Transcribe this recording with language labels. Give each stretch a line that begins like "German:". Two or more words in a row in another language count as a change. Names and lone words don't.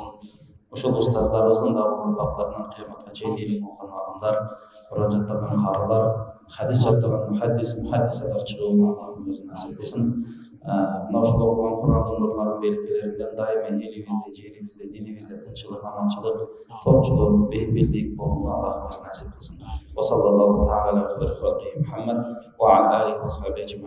Kyrgyz: Ошол устаздарыбыздын да урпактарынан кыяматка чейин илим окуган адамдар, Куран жаттаган каралар, хадис жаттаган мухаддисалар чыгууну Аллахым өзү насип кылсын. Мына ошол окуган Курандын нурларынын берекелеринен дайыма элибизде, жерибизде, динибизде тынччылык, аманчылык, топчулук, бейбилдик болууну Аллахым өзү насип кылсын.
Arabic: وصلى الله تعالى على خير خلقه محمد وعلى آله وصحبه